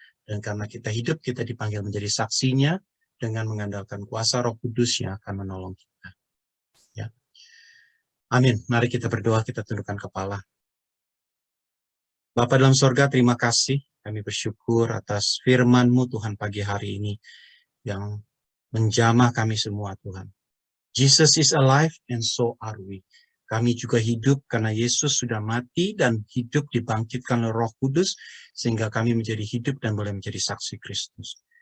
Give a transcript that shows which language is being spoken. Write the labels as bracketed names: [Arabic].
[Indonesian] Dan karena kita hidup, kita dipanggil menjadi saksinya dengan mengandalkan kuasa Roh Kudus yang akan menolong kita. Ya. Amin. Mari kita berdoa, kita tundukkan kepala. Bapa dalam sorga, terima kasih. Kami bersyukur atas firman-Mu Tuhan pagi hari ini yang menjamah kami semua Tuhan. [English] Jesus is alive and so are we. [Indonesian] Kami juga hidup karena Yesus sudah mati dan hidup dibangkitkan oleh Roh Kudus sehingga kami menjadi hidup dan boleh menjadi saksi Kristus.